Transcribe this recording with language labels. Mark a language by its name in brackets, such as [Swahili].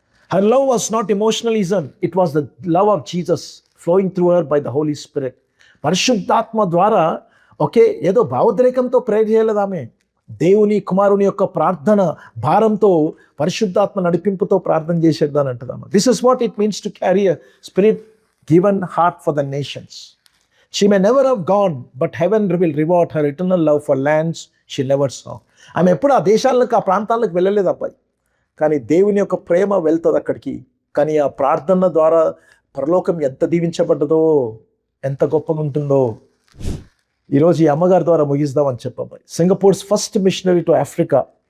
[English] Her love was not emotionalism, it was the love of Jesus flowing through her by the holy spirit. [Telugu] పరిశుద్ధాత్మ ద్వారా ఏదో భావోద్రేకంతో prayer చేయలేదు ఆమె. దేవుని కుమారుని యొక్క ప్రార్థన భారంతో, పరిశుద్ధాత్మ నడిపింపుతో ప్రార్థన చేసేద్దాని అంటున్నాము. [English] This is what it means to carry a spirit given heart for the nations. She may never have gone, but heaven will reward her eternal love for lands she never saw. [Telugu] ఆమె ఎప్పుడు ఆ దేశాలకు, ఆ ప్రాంతాలకు వెళ్ళలేదు అబ్బాయి, కానీ దేవుని యొక్క ప్రేమ వెళ్తుంది అక్కడికి. కానీ ఆ ప్రార్థన ద్వారా పరలోకం ఎంత దీవించబడ్డదో, ఎంత గొప్పగా ఉంటుందో. ఈరోజు ఈ అమ్మగారి ద్వారా ముగిద్దామని చెప్పబ్బాయి. [English] Singapore's first missionary to Africa.